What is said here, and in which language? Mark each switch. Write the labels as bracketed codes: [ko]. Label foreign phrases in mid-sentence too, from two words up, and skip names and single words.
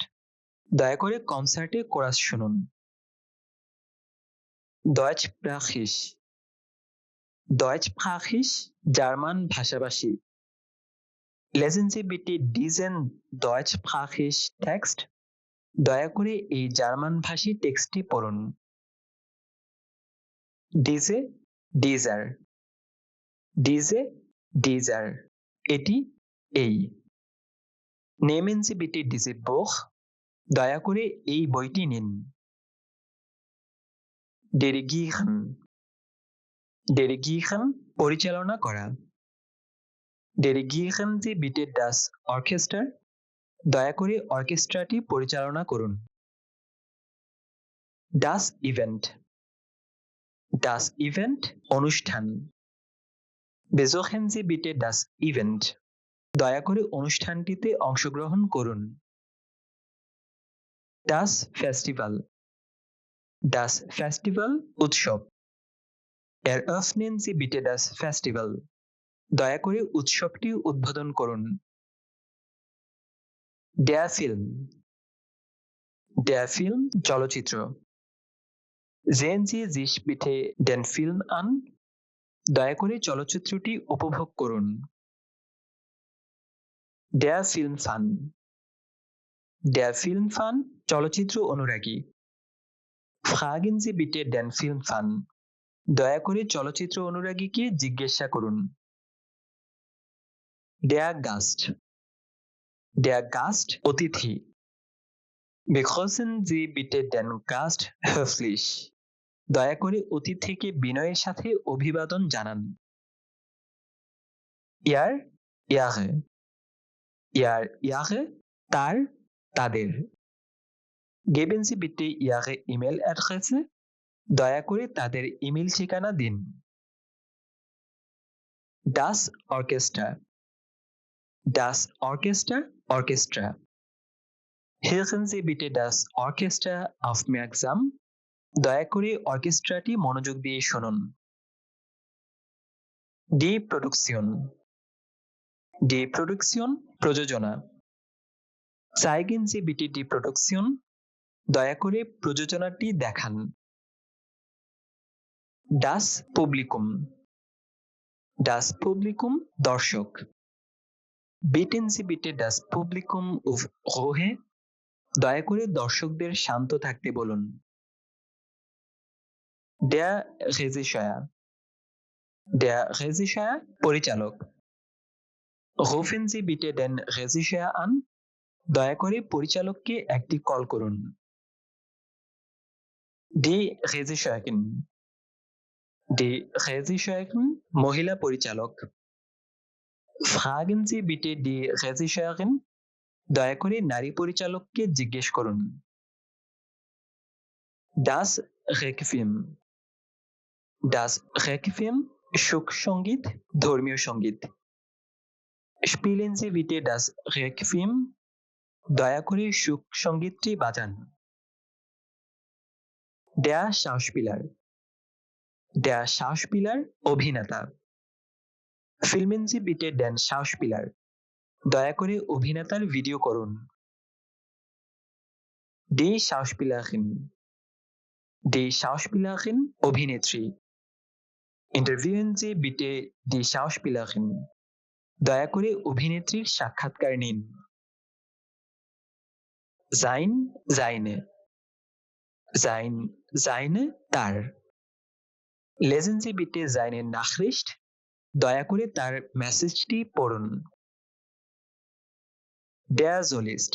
[bn] দয়া করে কনসার্টে কোরাস শুনুন। Deutschsprachig. Deutschsprachig জার্মান ভাষাভাষী। [de] Lesen Sie bitte diesen deutschsprachig Text. [bn] দয়া করে এই জার্মান ভাষী টেক্সটটি পড়ুন। [de] Diese, dieser. Diese, dieser. [bn] এটি এই। [de] Nehmen Sie bitte diese Buch. [bn] দয়া করে এই বইটি নিন। Dirigieren. Dirigieren পরিচালনা করা। [de] Dirigieren Sie bitte das Orchester. [bn] দয়া করে অর্কেস্ট্রাটি পরিচালনা করুন। [de] Das Event. Das Event অনুষ্ঠান। Besuchen Sie bitte das Event. [bn] দয়া করে অনুষ্ঠানটিতে অংশগ্রহণ করুন। [de] Das Festival. Das Festival উৎসব। Eröffnen Sie bitte das Festival. [bn] দয়া করে উৎসবটি উদ্বোধন করুন। [de] Der Film. Der Film চলচ্চিত্র। Sehen Sie sich bitte den Film an. [bn] দয়া করে চলচ্চিত্রটি উপভোগ করুন। [de] Der Filmfan. Der Filmfan [bn] চলচ্চিত্র অনুরাগী। [de] Fragen Sie bitte den Filmfan. [bn] দয়া করে চলচ্চিত্র অনুরাগীকে জিজ্ঞাসা করুন। [de] Der Gast. Der Gast অতিথি। Begrüßen Sie bitte den Gast höflich. [bn] দয়া করে অতিথিকে বিনয়ের সাথে অভিবাদন জানান। [de] Ihr, ihre. Ihr, ihre [bn] তার, তাদের। [de] Geben Sie bitte Ihre E-Mail-Adresse. [bn] দয়া করে তাদের ইমেল ঠিকানা দিন। [de] Das Orchester. Das Orchester অর্কেস্ট্রা। Hören Sie bitte das Orchester aufmerksam. [bn] দয়া করে অর্কেস্ট্রাটি মনোযোগ দিয়ে শুনুন। [de] Die Produktion. Die Produktion প্রযোজনা। Zeigen Sie bitte die Produktion. [bn] দয়া করে প্রযোজনাটি দেখান। [de] Das Publikum. Das Publikum দর্শক। Bitten Sie bitte das Publikum auf Ruhe. [bn] দয়া করে দর্শকদের শান্ত থাকতে বলুন। [de] Der Regisseur. Der Regisseur পরিচালক। Rufen Sie bitte den Regisseur an. [bn] দয়া করে পরিচালককে একটি কল করুন। [de] Die Regisseurin. Die Regisseurin [bn] মহিলা পরিচালক। [de] Fragen Sie bitte die Regisseurin. [bn] দয়া করে নারী পরিচালককে জিজ্ঞেস করুন। [de] Das Requiem. Das Requiem [bn] শোক সঙ্গীত, ধর্মীয় সঙ্গীত। [de] Spielen Sie bitte das Requiem. [bn] দয়া করে শোক সঙ্গীতটি বাজান। [de] Der Schauspieler. Der Schauspieler অভিনেতা। Filmen Sie bitte den Schauspieler. [bn] দয়া করে অভিনেতার ভিডিও করুন। [de] Die Schauspielerin. Die Schauspielerin অভিনেত্রী। Interviewen Sie bitte die Schauspielerin. [bn] দয়া করে অভিনেত্রীর সাক্ষাৎকার নিন। [de] Sein, seine. Sein, seine তার। Lesen Sie bitte seine Nachricht. [bn] দয়া করে তার মেসেজটি পড়ুন। [de] Der Solist.